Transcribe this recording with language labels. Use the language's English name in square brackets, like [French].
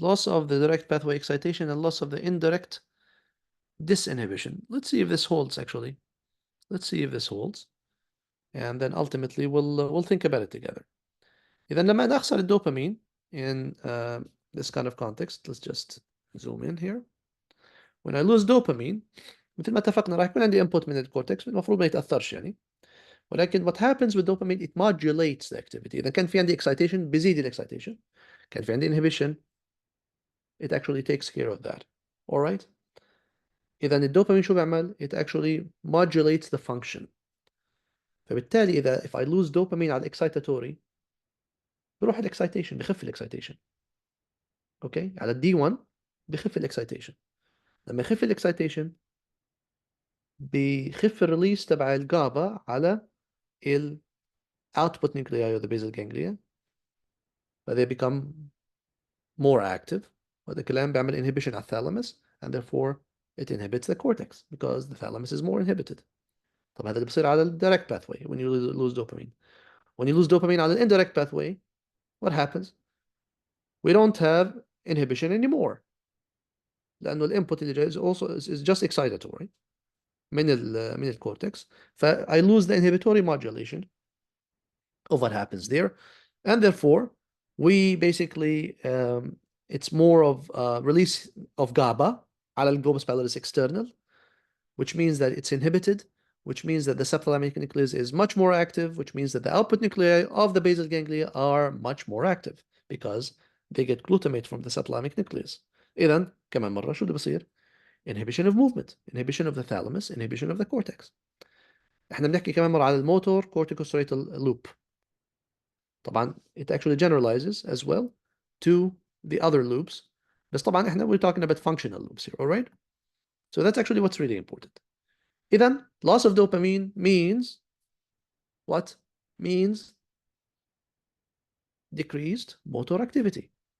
[English] Loss of the direct pathway excitation and loss of the indirect disinhibition. Let's see if this holds actually. Let's see if this holds. And then ultimately we'll think about it together. [Arabic] إذا لما نخسر الدوبامين [English] in this kind of context, let's just zoom in here. When I lose dopamine, [Arabic] مثل ما اتفقنا راح يكون عندي input من الكورتكس المفروض ما يتأثرش يعني. ولكن [English] what happens with dopamine, it modulates the activity. [Arabic] إذا كان في عندي excitation بيزيد الاكسيتيشن. كان في عندي [English] inhibition, it actually takes care of that. Alright? [Arabic] إذا الدوبامين شو بيعمل؟ [English] It actually modulates the function. [Arabic] فبالتالي إذا [English] if I lose dopamine [Arabic] على excitatory بروح الاكسيتيشن, بخف الاكسيتيشن. اوكي؟ على الدي 1 بخف الاكسيتيشن. لما يخف الاكسيتيشن بخف الريليس تبع الجابا على ال [English] output nuclei of the basal ganglia, they become more active. [Arabic] وهذا الكلام بيعمل [English] inhibition [Arabic] على الثالاموس, [English] and therefore it inhibits the cortex because the thalamus is more inhibited. [Arabic] طب هذا اللي بصير على ال [English] direct pathway when you lose dopamine. When you lose dopamine [Arabic] على ال [English] indirect pathway, what happens? We don't have inhibition anymore. [Arabic] لأنه الانبوت اللي جاي [English] is also is just excitatory [Arabic] من الكورتكس. [English] I lose the inhibitory modulation of what happens there, and therefore we basically it's more of release of GABA على الglobus pallidus external, which means that it's inhibited, which means that the subthalamic nucleus is much more active, which means that the output nuclei of the basal ganglia are much more active because they get glutamate from the subthalamic nucleus. [Arabic] إذن كمان مرة شو اللي بصير؟ [English] Inhibition of movement, inhibition of the thalamus, inhibition of the cortex. [Arabic] احنا بنحكي كمان مرة على الموتور corticostriatal loop. طبعا [English] it actually generalizes as well to the other loops. [Arabic] بس طبعا احنا [English] we're talking about functional loops here, all right? So that's actually what's really important. إذن loss of dopamine means what? Means decreased motor activity.